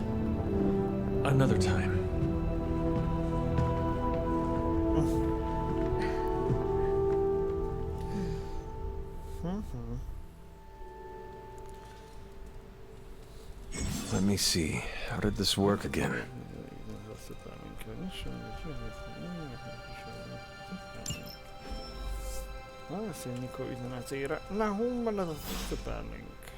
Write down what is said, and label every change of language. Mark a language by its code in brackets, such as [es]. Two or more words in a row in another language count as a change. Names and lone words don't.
[en] Another time. Let me see. How did this work again? [hu] Válaszolj Nico üzenetére. Na, hol van ez a Superlink?